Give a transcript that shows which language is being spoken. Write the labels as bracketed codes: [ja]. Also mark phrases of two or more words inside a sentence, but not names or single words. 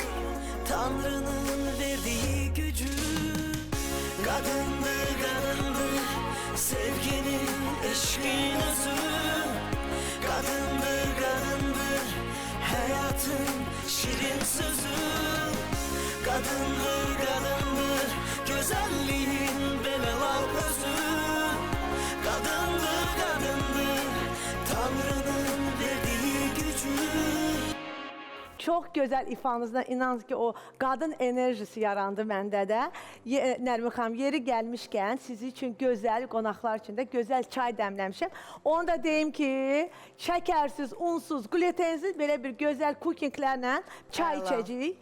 [tr] Tanrının verdiği gücü Kadındır, kadındır Sevginin, eşkin özü Kadındır, kadındır Hayatın şirin sözü Kadındır, kadındır Güzelliğin belə laf özü Kadındır, kadındır Tanrının verdiği gücü [az] Çox gözəl ifanızdan inanın ki, o qadın enerjisi yarandı məndə də. Nərmin xanım, yeri gəlmişkən sizi üçün gözəl qonaqlar üçün də gözəl çay dəmləmişəm. Onu da deyim ki, şəkərsiz, unsuz, glutensiz belə bir gözəl cookinglərlə çay içəcəyik.